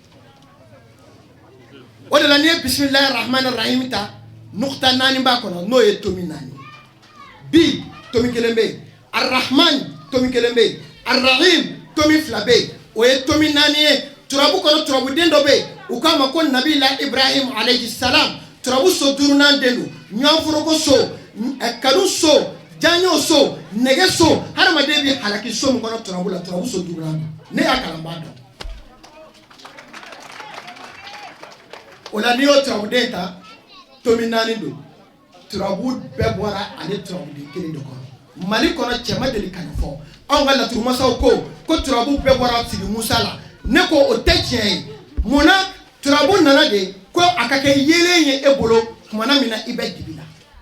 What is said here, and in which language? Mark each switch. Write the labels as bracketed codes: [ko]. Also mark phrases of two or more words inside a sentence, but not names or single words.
[bm] o de la n'i ye [ar] بسم الله الرحمن الرحيم [bm] ta nukta naani b'a kɔnɔ n'o ye tomin naani bi tomin kelen bɛ yen arrahman tomin kelen bɛ yen arrahim tomin fila bɛ yen o ye tomin naani ye turabu kɔnɔ turabuden dɔ bɛ yen u k'a ma ko nabila ibrahim [ar] عليه السلام [bm] turabu so duurunan den don ɲɔnforoko so kanu so janɲo so nɛgɛ so hadamaden bɛ halaki so min kɔnɔ turabu la turabu so duurunan don ne y'a kalan b'a dɔn o la n'i y'o turabuden ta tomin naani don turabu bɛɛ bɔra ale turabuden kelen de kɔnɔ mali kɔnɔ cɛ ma deli ka nin fɔ anw ka laturu masaw ko turabu bɛɛ bɔra sigi musa la ne ko o tɛ tiɲɛ ye munna turabu nana de ko a ka kɛ yeelen ye e bolo tumana min na i bɛ dibi la